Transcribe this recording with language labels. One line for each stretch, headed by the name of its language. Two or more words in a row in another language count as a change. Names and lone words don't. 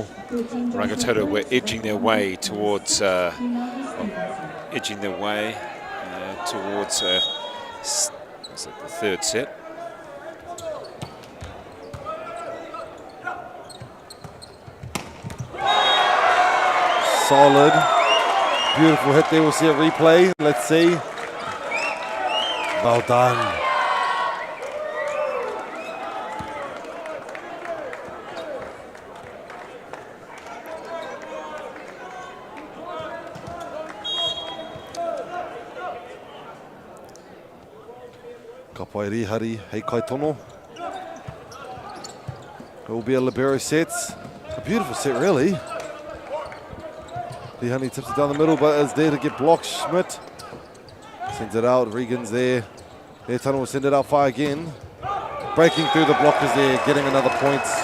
English: Rangitoto were edging their way towards towards was it the third set. Solid. Beautiful hit there. We'll see a replay. Let's see. Well done.
Māori: Ka pai rihari hei kai tono.
English: It will be a libero set. A beautiful set, really. Rihani tips it down the middle, but is there to get blocked. Schmidt sends it out. Regan's there. Netana will send it out far again. Breaking through the blockers there, getting another point.